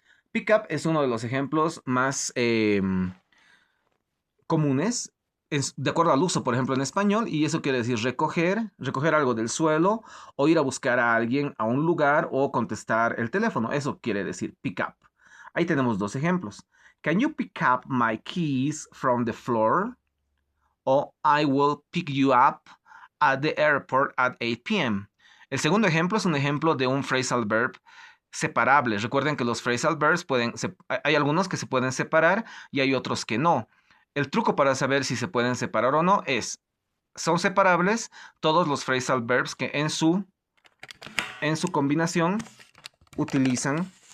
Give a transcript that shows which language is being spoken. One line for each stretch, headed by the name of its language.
Spanish: Pick up es uno de los ejemplos más comunes, de acuerdo al uso, por ejemplo, en español, y eso quiere decir recoger algo del suelo, o ir a buscar a alguien a un lugar, o contestar el teléfono. Eso quiere decir pick up. Ahí tenemos dos ejemplos.
English: Can you pick up my keys from the floor? O I will pick you up at the airport at 8 p.m.
Spanish: El segundo ejemplo es un ejemplo de un phrasal verb separable. Recuerden que los phrasal verbs hay algunos que se pueden separar y hay otros que no. El truco para saber si se pueden separar o no es, son separables todos los phrasal verbs que en su combinación utilizan